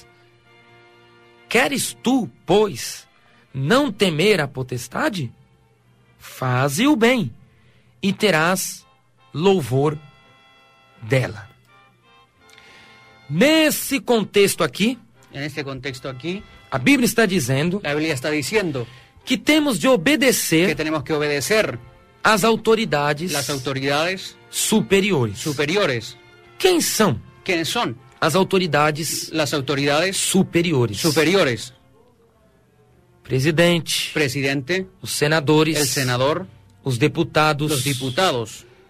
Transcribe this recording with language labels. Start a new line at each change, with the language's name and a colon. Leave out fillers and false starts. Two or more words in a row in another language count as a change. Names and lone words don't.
Portuguese: Queres tu, pois, não temer a potestade? Faze o bem, e terás louvor dela. Nesse contexto aqui,
Spanish: En este contexto aquí,
Portuguese: a Bíblia está dizendo
Spanish: la Biblia está diciendo
Portuguese: que temos de
Spanish: que
Portuguese: obedecer
Spanish: tenemos que obedecer
Portuguese: às autoridades
Spanish: las autoridades
Portuguese: superiores.
Spanish: superiores.
Portuguese: Quem são
Spanish: ¿Quiénes son?
Portuguese: as autoridades
Spanish: Las autoridades
Portuguese: superiores?
Spanish: superiores.
Portuguese: Presidente,
Spanish: Presidente,
Portuguese: os senadores,
Spanish: el senador,
Portuguese: os deputados,
Spanish: los diputados,